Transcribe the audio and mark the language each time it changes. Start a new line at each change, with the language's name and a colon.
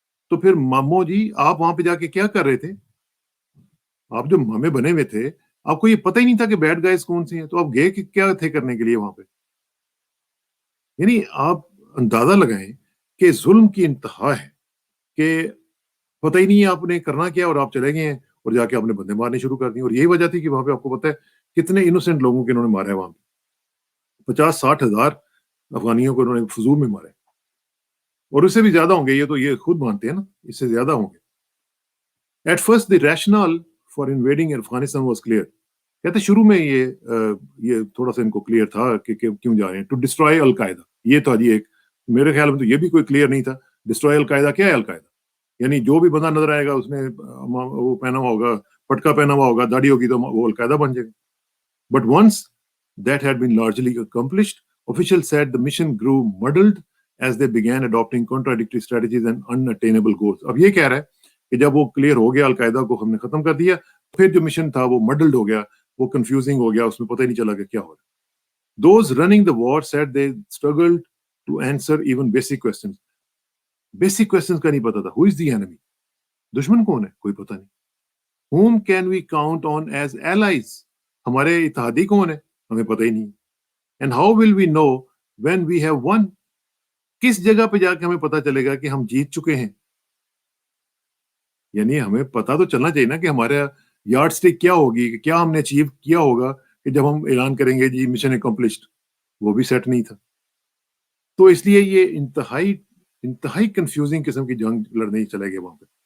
Urdu: تو پھر مامو جی آپ وہاں پہ جا کے کیا کر رہے تھے؟ آپ جو مامے بنے ہوئے تھے، آپ کو یہ پتہ ہی نہیں تھا کہ بیڈ گائز کون سے ہیں، تو آپ گئے کیا تھے کرنے کے لیے وہاں پہ؟ یعنی آپ اندازہ لگائیں کہ ظلم کی انتہا ہے کہ پتہ ہی نہیں ہے آپ نے کرنا کیا اور آپ چلے گئے ہیں اور جا کے آپ نے بندے مارنے شروع کر دی. اور یہی وجہ تھی کہ وہاں پہ آپ کو پتہ ہے کتنے انوسینٹ لوگوں کے انہوں نے مارا ہے، وہاں پہ 50-60 ہزار افغانیوں کو انہوں نے فضول میں مارے، اور اس سے بھی زیادہ ہوں گے، یہ تو یہ خود مانتے ہیں نا، اس سے زیادہ ہوں گے.
English: At first the rationale for invading Afghanistan was clear.
Urdu: کہتے شروع میں یہ تھوڑا سا ان کو کلیئر تھا کہ کیوں جا رہے ہیں، ٹو ڈسٹرائے القاعدہ. یہ تھا جی ایک، میرے خیال میں تو یہ بھی کوئی کلیئر نہیں تھا. ڈسٹرائے القاعدہ کیا ہے؟ القاعدہ یعنی جو بھی بندہ نظر آئے گا اس نے وہ پہنا ہوا ہوگا، پٹکا پہنا ہوا ہوگا، داڑھی ہوگی، تو وہ القاعدہ بن جائے گا.
English: But once that had been largely accomplished, officials said the mission grew muddled as they began adopting contradictory strategies and unattainable goals.
Urdu: اب یہ کہہ رہا ہے کہ جب وہ کلیئر ہو گیا، القاعدہ کو ہم نے ختم کر دیا، پھر جو مشن تھا وہ مڈلڈ ہو گیا، وہ کنفیوزنگ ہو گیا، اس میں پتہ ہی نہیں چلا کہ کیا ہو رہا.
English: Those running the war said they struggled to answer even basic questions. Basic questions
Urdu: کا نہیں پتا تھا.
English: Who is the enemy?
Urdu: دشمن کون ہے؟ کوئی پتہ نہیں.
English: Whom can we count on as allies?
Urdu: ہمارے اتحادی کون ہے؟ ہمیں پتہ ہی نہیں.
English: And how will we know when we have won?
Urdu: کس جگہ پہ جا کے ہمیں پتہ چلے گا کہ ہم جیت چکے ہیں؟ یعنی ہمیں پتہ تو چلنا چاہیے نا کہ ہمارا یارڈ سٹک کیا ہوگی، کہ کیا ہم نے اچیو کیا ہوگا کہ جب ہم اعلان کریں گے جی مشن اکمپلشڈ. وہ بھی سیٹ نہیں تھا. تو اس لیے یہ انتہائی کنفیوزنگ قسم کی جنگ لڑنے چلے گئے وہاں پہ.